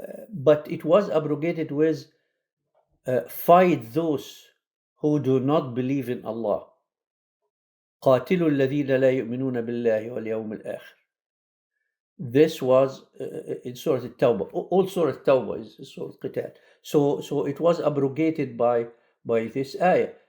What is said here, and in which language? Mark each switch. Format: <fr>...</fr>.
<en>But it was abrogated with fight those who do not believe in Allah.</en> <ar>قاتلوا الذين لا يؤمنون بالله واليوم الآخر.</ar> <en>This was in Surah Al-Tawbah. All Surah Al-Tawbah is Surah Qital. So it was abrogated by this ayah.</en>